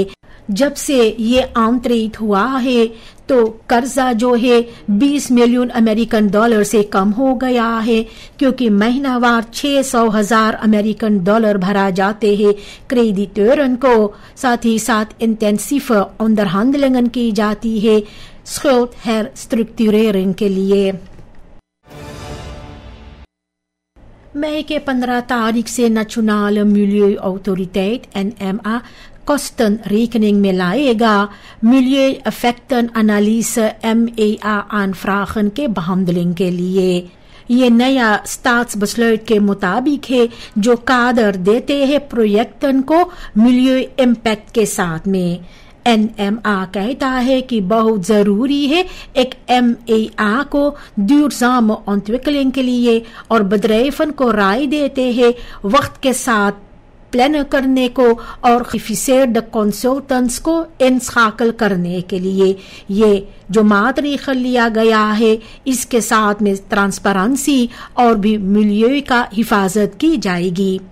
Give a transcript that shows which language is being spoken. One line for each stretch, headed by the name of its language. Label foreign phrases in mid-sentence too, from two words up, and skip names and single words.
Caribbean Hindustani: जब से ये आंतरिक हुआ है तो कर्जा जो है 20
English: million American dollar
Caribbean Hindustani: से कम हो गया है, क्योंकि महीनावार 600,000
English: American dollar
Caribbean Hindustani: भरा जाते हैं क्रेडिटोरन को। साथ ही साथ
Dutch: intensieve onderhandeling
Caribbean Hindustani: की जाती है
Dutch: schuld herstructurering
Caribbean Hindustani: के लिए। मई के 15 तारीख से Nationale Milieuautoriteit NMA kostenrekening में लाएगा
Dutch: milieueffectenanalyse MAA aanvragen
Caribbean Hindustani: के behandeling के लिए। ये नया स्टाट्सबesluit के मुताबिक है जो कादर देते हैं प्रोजेक्टन को
Dutch: milieu impact
Caribbean Hindustani: के साथ में। NMA कहता है कि बहुत जरूरी है एक MAA को
Dutch: duurzame ontwikkeling
Caribbean Hindustani: के लिए और bedrijven को राय देते हैं वक्त के साथ प्लान करने को और
English: qualified consultants
Caribbean Hindustani: को इंस्खाकल करने के लिए। ये जो मातरीख लिया गया है इसके साथ में ट्रांसपेरेंसी और भी मिलियो का हिफाजत की जाएगी।